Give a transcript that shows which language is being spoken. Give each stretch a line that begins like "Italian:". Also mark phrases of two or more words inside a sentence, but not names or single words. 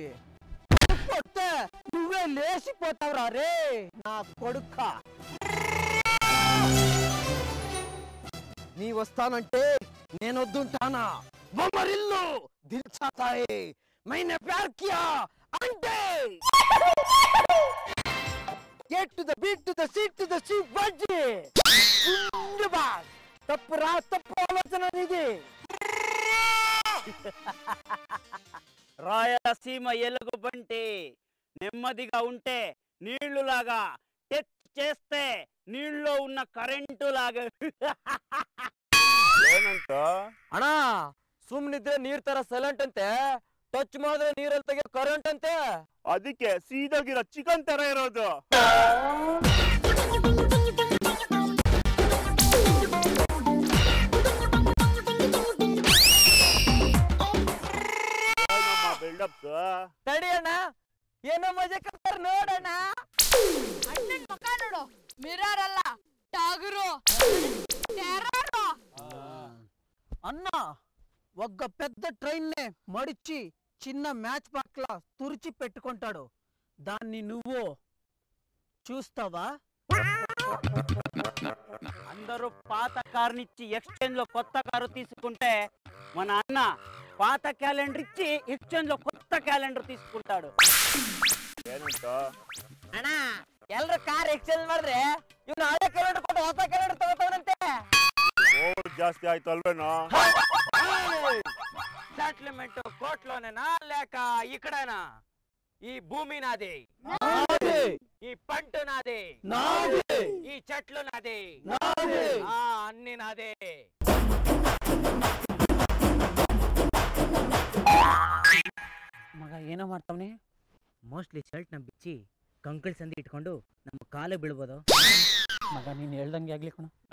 Telugu: కొడితే నువ్వే లేచిపోతావురా రే నా కొడుక. నీ వస్తానంటే నేను వద్దుంటానా? బొమ్మరిల్లు దిల్చాతాయి మైనే ప్యార్ కియా అంటే.
English: Get to the beat, to the seat, to the seat,
Telugu: బజ్జి. తప్పు రా, తప్పు ఆలోచన నీది. రాయలసీమ ఎలుగు బంటి నెమ్మదిగా ఉంటే నీళ్లులాగా, టచ్ చేస్తే నీళ్ళలో ఉన్న కరెంటు లాగా.
Kannada: ಏನಂತ ಅಣ್ಣ ಸುಮ್ನಿದ್ರೆ ನೀರ್ ತರ ಸೈಲೆಂಟ್ ಅಂತೆ, ಟಚ್ ಮಾಡಿದ್ರೆ ನೀರಲ್ಲಿ ತೆಗೆ ಕರೆಂಟ್ ಅಂತೆ. ಅದಕ್ಕೆ ಸೀದಾಗಿರೋ ಚಿಕನ್ ತರ ಇರೋದು. ತಡಿ ಅಣ್ಣ, ಏನೋ ಮಜಾ ಕರ್ತಾರ ನೋಡಣ್ಣ. ಅಣ್ಣನ್ ಮುಖ ನೋಡು, ಮಿರರ್ ಅಲ್ಲ ಟಾಗರು.
Telugu: అన్న ఒక్క పెద్ద ట్రైన్ నే మడిచి చిన్న మ్యాచ్ పట్ల తురిచి పెట్టుకుంటాడు, దాన్ని నువ్వు చూస్తావా? అందరూ పాత కారునిచ్చి ఎక్స్చేంజ్ లో కొత్త కారు తీసుకుంటే మన అన్న పాత క్యాలెండర్ ఇచ్చి ఎక్స్చేంజ్ లో కొత్త క్యాలెండర్ తీసుకుంటాడు.
Kannada: ಏನಂತ ಅಣ್ಣ ಎಲ್ರು ಕಾರ್ ಎಕ್ಸ್ಚೇಂಜ್ ಮಾಡಿದ್ರೆ ಇವ್ನು ಹಳೆ ಕ್ಯಾಲೆಂಡರ್ ಕೊಟ್ಟು ಹೊಸ ಕ್ಯಾಲೆಂಡರ್ ತಗೋತಾವನಂತೆ. ಓವರ್ ಜಾಸ್ತಿ ಆಯ್ತು ಅಲ್ವೇನೋ?
Telugu: సెటిల్మెంట్ కోర్టులోనేనా లేక ఇక్కడేనా? ఈ భూమి నాది, ఈ పంట నాది, ఈ చెట్లు నాది, అన్ని నాదే.
Kannada: ಮಗ ಏನೋ ಮಾಡ್ತಾವನೆ. ಮೋಸ್ಟ್ಲಿ ಶರ್ಟ್ ನ ಬಿಚ್ಚಿ ಕಂಕಳ ಸಂದಿ ಇಟ್ಕೊಂಡು ನಮ್ಮ ಕಾಲೇ ಬೀಳ್ಬೋದು. ಮಗ ನೀನ್ ಹೇಳ್ದಂಗೆ ಆಗ್ಲಿ ಕಣ.